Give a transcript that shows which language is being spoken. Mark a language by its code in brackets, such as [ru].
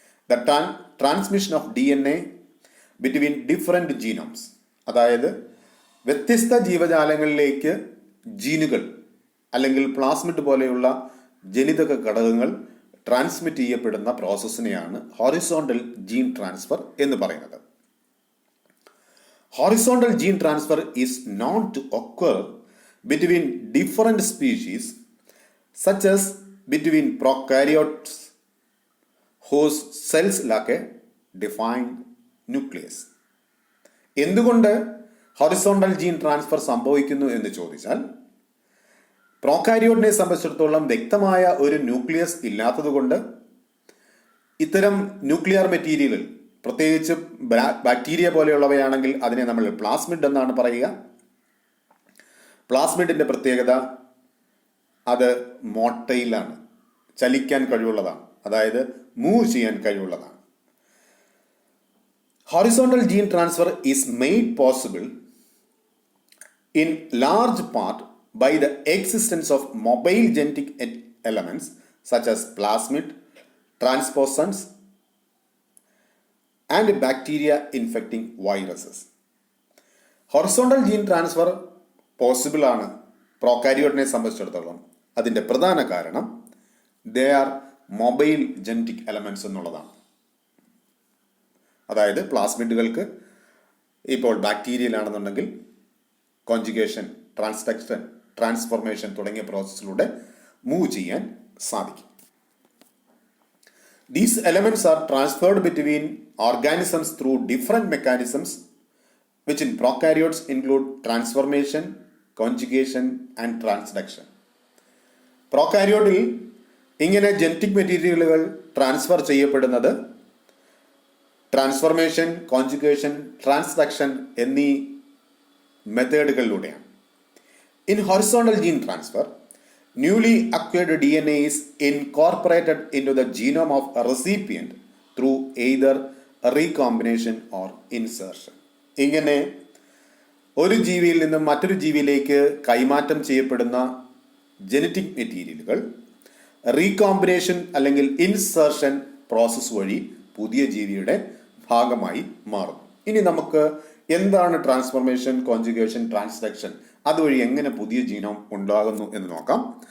[en] the transmission of DNA between different genomes, [ml] അതായത് വ്യത്യസ്ത ജീവജാലങ്ങളിലേക്ക് ജീനുകൾ അല്ലെങ്കിൽ പ്ലാസ്മിഡ് പോലെയുള്ള ജനിതക ഘടകങ്ങൾ ട്രാൻസ്മിറ്റ് ചെയ്യപ്പെടുന്ന പ്രോസസ്സിനെയാണ് ഹൊറിസോണ്ടൽ ജീൻ ട്രാൻസ്ഫർ എന്ന് പറയുന്നത്. [en] Horizontal gene transfer is known to occur between different species such as between prokaryotes whose cells lack a defined nucleus. [ml] എന്തുകൊണ്ട് ഹൊറിസോണ്ടൽ ജീൻ ട്രാൻസ്ഫർ സംഭവിക്കുന്നു എന്ന് ചോദിച്ചാൽ, പ്രോകാരിയോട്ടിനെ സംബന്ധിച്ചിടത്തോളം വ്യക്തമായ ഒരു ന്യൂക്ലിയസ് ഇല്ലാത്തതുകൊണ്ട് ഇത്തരം ന്യൂക്ലിയർ മെറ്റീരിയലുകൾ, പ്രത്യേകിച്ച് ബാക്ടീരിയ പോലെയുള്ളവയാണെങ്കിൽ അതിനെ നമ്മൾ പ്ലാസ്മിഡ് എന്നാണ് പറയുക. പ്ലാസ്മിഡിന്റെ പ്രത്യേകത അത് മോട്ടയിലാണ്, ചലിക്കാൻ കഴിവുള്ളതാണ്, അതായത് മൂവ് ചെയ്യാൻ കഴിവുള്ളതാണ്. [en] Horizontal gene transfer is made possible in large part by the existence of mobile genetic elements such as plasmid, transposons and bacteria infecting viruses. [ml] Horizontal gene transfer possible ആണ് പ്രോകാരിയോട്ടിനെ സംബന്ധിച്ചിടത്തോളം. അതിൻ്റെ പ്രധാന കാരണം [en] they are mobile genetic elements [ml] എന്നുള്ളതാണ്. അതായത് പ്ലാസ്മിഡുകൾക്ക് ഇപ്പോൾ ബാക്ടീരിയയിലാണെന്നുണ്ടെങ്കിൽ conjugation, transduction, transformation തുടങ്ങിയ പ്രോസസ്സിലൂടെ move ചെയ്യാൻ സാധിക്കും. [en] These elements are transferred between organisms through different mechanisms which in prokaryotes include transformation, conjugation and transduction. [ml] പ്രോകാരിയോട്ടിൽ ഇങ്ങനെ ജനറ്റിക് മെറ്റീരിയലുകൾ ട്രാൻസ്ഫർ ചെയ്യപ്പെടുന്നത് ട്രാൻസ്ഫോർമേഷൻ, കോൺജുഗേഷൻ, ട്രാൻസ്ഡക്ഷൻ എന്നീ മെത്തേഡുകളിലൂടെയാണ്. [en] In horizontal gene transfer, newly acquired DNA is incorporated into the genome of a recipient through either recombination or insertion. [ml] ഇങ്ങനെ ഒരു ജീവിയിൽ നിന്നും മറ്റൊരു ജീവിയിലേക്ക് കൈമാറ്റം ചെയ്യപ്പെടുന്ന ജനറ്റിക് മെറ്റീരിയലുകൾ റീകോമ്പിനേഷൻ അല്ലെങ്കിൽ ഇൻസേർഷൻ പ്രോസസ്സ് വഴി പുതിയ ജീവിയുടെ ഭാഗമായി മാറുന്നു. ഇനി നമുക്ക് എന്താണ് ട്രാൻസ്ഫോർമേഷൻ, കോൺജുഗേഷൻ, ട്രാൻസ്ഡക്ഷൻ, അതുവഴി എങ്ങനെ പുതിയ ജീനോം ഉണ്ടാകുന്നു എന്ന് നോക്കാം.